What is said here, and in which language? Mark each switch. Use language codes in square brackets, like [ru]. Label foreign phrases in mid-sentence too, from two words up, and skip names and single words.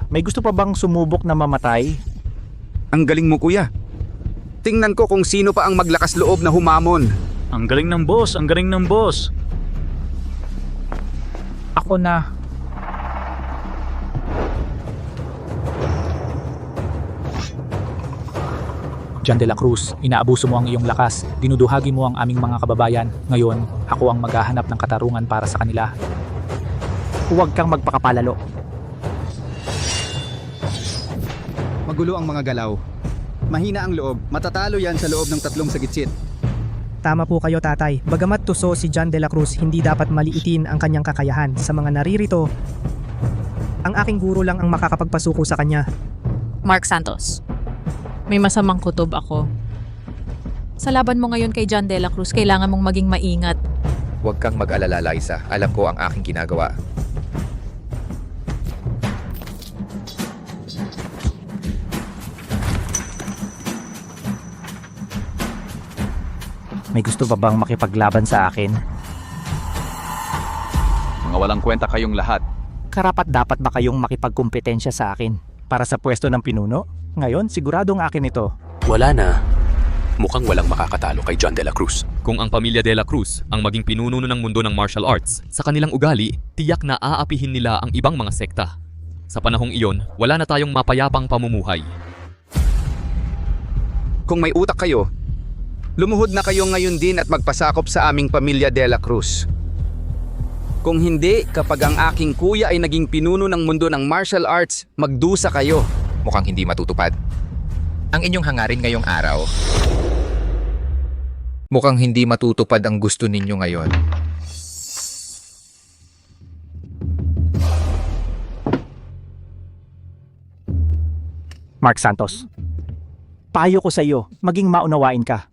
[tl] May gusto pa bang sumubok na mamatay? Ang galing mo, kuya. Tingnan ko kung sino pa ang maglakas loob na humamon. Ang galing ng boss, ang galing ng boss. Ako na. John de la Cruz, inaabuso mo ang iyong lakas. Dinuduhagi mo ang aming mga kababayan. Ngayon, ako ang maghahanap ng katarungan para sa kanila. Huwag kang magpakapalalo. Magulo ang mga galaw. Mahina ang loob. Matatalo yan sa loob ng 3 sagitsit. Tama po kayo tatay. Bagamat tuso si John de la Cruz, hindi dapat maliitin ang kanyang kakayahan. Sa mga naririto, ang aking guro lang ang makakapagpasuko sa kanya. Mark Santos, may masamang kutob ako. Sa laban mo ngayon kay John de la Cruz, kailangan mong maging maingat. Huwag kang mag-alala, Liza. Alam ko ang aking ginagawa. May gusto pa bang makipaglaban sa akin? Mga walang kwenta kayong lahat. Karapat dapat ba kayong makipagkumpetensya sa akin? Para sa pwesto ng pinuno? Ngayon, siguradong akin ito. Wala na. Mukhang walang makakatalo kay John de la Cruz. Kung ang pamilya de la Cruz ang maging pinuno ng mundo ng [en] martial arts, [tl] sa kanilang ugali, tiyak na aapihin nila ang ibang mga sekta. Sa panahong iyon, wala na tayong mapayapang pamumuhay. Kung may utak kayo, lumuhod na kayo ngayon din at magpasakop sa aming pamilya de la Cruz. Kung hindi, kapag ang aking kuya ay naging pinuno ng mundo ng [en] martial arts, [tl] magdusa kayo. Mukhang hindi matutupad. Ang inyong hangarin ngayong araw, mukhang hindi matutupad ang gusto ninyo ngayon. Mark Santos, payo ko sa iyo, maging maunawain ka.